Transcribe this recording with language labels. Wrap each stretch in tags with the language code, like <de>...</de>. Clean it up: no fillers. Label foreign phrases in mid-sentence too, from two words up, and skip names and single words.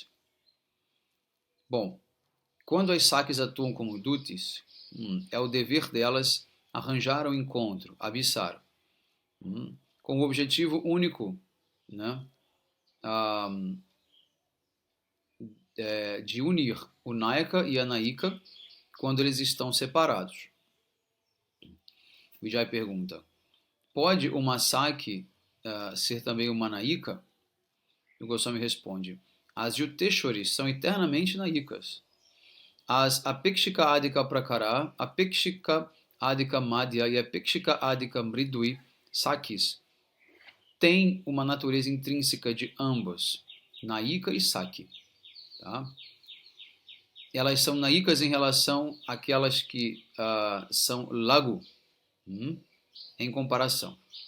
<pt>Bom, quando as sakis atuam como dutis, é o dever delas arranjar um encontro, abissar, com o objetivo único, né, de unir o Nayaka e a Nayika quando eles estão separados. Vijay pergunta, pode uma Saki ser também uma Nayika? O Goswami responde, as Yuteshwaris são eternamente Nayikas. As</pt> <sa>Apekshika Adhika Prakara, Apekshika Adhika Madhya</sa> <pt>e</pt> <sa>Apekshika Adhika Mridui Sakis</sa> <pt>têm uma natureza intrínseca de ambas, Nayika e Saki. Tá? Elas são Nayikas em relação àquelas que são Lagu, em comparação.</pt>